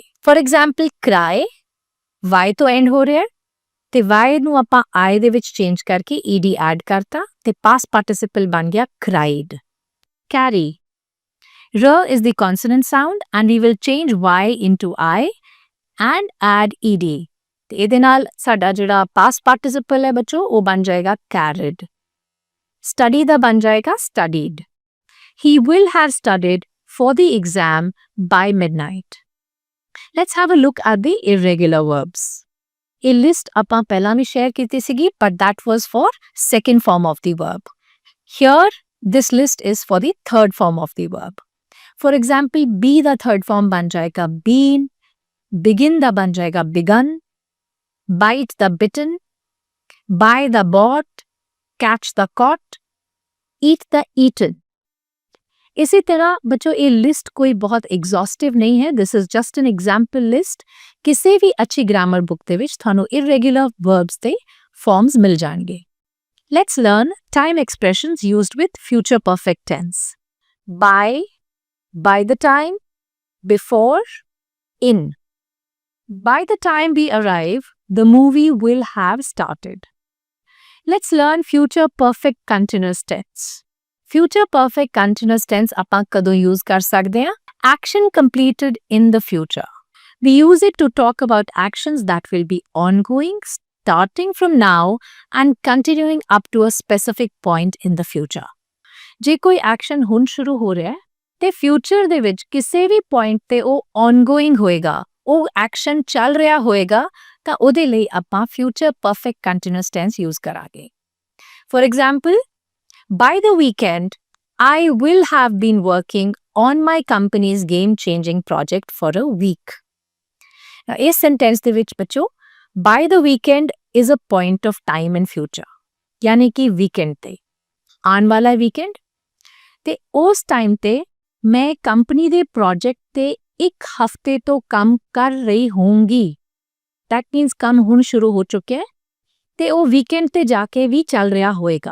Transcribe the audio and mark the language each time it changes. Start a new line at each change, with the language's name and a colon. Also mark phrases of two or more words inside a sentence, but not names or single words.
English: For example,
Punjabi: cry, y ਤੋਂ end ਹੋ ਰਿਹਾ ਤੇ y ਨੂੰ ਆਪਾਂ I ਦੇ ਵਿੱਚ change ਕਰਕੇ ed ਐਡ ਕਰਤਾ ਤੇ
English: past participle
Punjabi: ਬਣ ਗਿਆ cried.
English: Carry, r is the consonant sound and we will change y into I and add ed.
Punjabi: ਤੇ ਇਹਦੇ ਨਾਲ ਸਾਡਾ ਜਿਹੜਾ
English: past participle
Punjabi: ਹੈ ਬੱਚੋ ਉਹ ਬਣ ਜਾਏਗਾ carried. Study ਦਾ ਬਣ ਜਾਏਗਾ studied.
English: He will have studied for the exam by midnight. Let's have a look at the irregular verbs.
Punjabi: ਇਹ list ਆਪਾਂ ਪਹਿਲਾਂ ਵੀ share ਕੀਤੀ ਸੀਗੀ
English: but that was for second form of the verb. Here this list is for the third form of the verb. For example, be ਦਾ third form
Punjabi: ਬਣ ਜਾਏਗਾ
English: been, begin
Punjabi: ਦਾ ਬਣ ਜਾਏਗਾ
English: begun, bite the bitten, buy the bought, catch the caught, eat the eaten.
Punjabi: ਇਸੇ ਤਰ੍ਹਾਂ ਬੱਚੋ ਇਹ ਲਿਸਟ ਕੋਈ ਬਹੁਤ ਐਗਜ਼ੌਸਟਿਵ ਨਹੀਂ ਹੈ।
English: This is just an example list.
Punjabi: ਕਿਸੇ ਵੀ ਅੱਛੀ
English: grammar book
Punjabi: ਦੇ ਵਿੱਚ ਤੁਹਾਨੂੰ
English: irregular verbs
Punjabi: ਦੇ ਫਾਰਮਸ ਮਿਲ ਜਾਣਗੇ।
English: Let's learn time expressions used with future perfect tense. by the time, before, in. By the time we arrive, the movie will have started. Let's learn future perfect continuous tense. Future perfect continuous tense
Punjabi: ਆਪਾਂ ਕਦੋਂ use ਕਰ ਸਕਦੇ ਹਾਂ?
English: Action completed in the future. We use it to talk about actions that will be ongoing, starting from now and continuing up to a specific point in the future.
Punjabi: ਜੇ ਕੋਈ action ਹੁਣ ਸ਼ੁਰੂ ਹੋ ਰਿਹਾ ਹੈ ਤੇ future ਦੇ ਵਿੱਚ ਕਿਸੇ ਵੀ point ਤੇ ਉਹ ongoing ਹੋਏਗਾ, ਉਹ action ਚੱਲ ਰਿਹਾ ਹੋਏਗਾ ਤਾਂ ਉਹਦੇ ਲਈ ਆਪਾਂ
English: future perfect continuous tense
Punjabi: use ਕਰਾਂਗੇ।
English: For example, by the weekend, I will have been working on my company's game-changing project for a week. Now,
Punjabi: ਇਸ sentence ਦੇ ਵਿੱਚ ਬੱਚੋ,
English: by the weekend is a point of time in future.
Punjabi: ਯਾਨੀ ਕਿ weekend ਤੇ। ਆਉਣ ਵਾਲਾ ਵੀਕਐਂਡ ਤੇ ਉਸ ਟਾਈਮ ਤੇ ਮੈਂ ਕੰਪਨੀ ਦੇ ਪ੍ਰੋਜੈਕਟ ਤੇ 1 ਹਫ਼ਤੇ ਤੋਂ ਕੰਮ ਕਰ ਰਹੀ ਹੋਊਂਗੀ।
English: that means
Punjabi: ਕੰਮ ਹੁਣ ਸ਼ੁਰੂ ਹੋ ਚੁੱਕਿਆ ਹੈ ਤੇ ਉਹ ਵੀਕਐਂਡ ਤੇ ਜਾ ਕੇ ਵੀ ਚੱਲ ਰਿਹਾ ਹੋਏਗਾ।